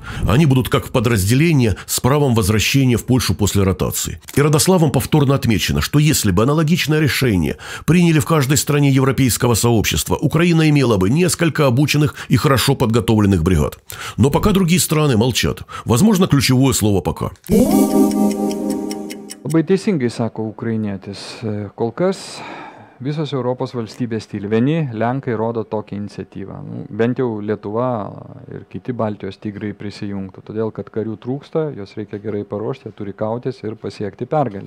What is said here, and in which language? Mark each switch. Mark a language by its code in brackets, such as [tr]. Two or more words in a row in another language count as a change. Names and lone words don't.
[ru] Они будут как подразделение с правом возвращения в Польшу после ротации. И Радославом повторно отмечено, что если бы аналогичное решение приняли в каждой стране европейского сообщества, Украина имела бы несколько обученных и хорошо подготовленных бригад. Но пока другие страны молчат. Возможно, ключевое слово «пока». [lt] Labai teisingai sako ukrainietis. Kol kas visos Europos valstybės tyli. Vieni Lenkai rodo tokią iniciatyvą. Bent jau Lietuva ir kiti Baltijos tigrai prisijungtų. Todėl, kad karių trūksta, jos reikia gerai paruošti, turi kautis ir pasiekti pergalę.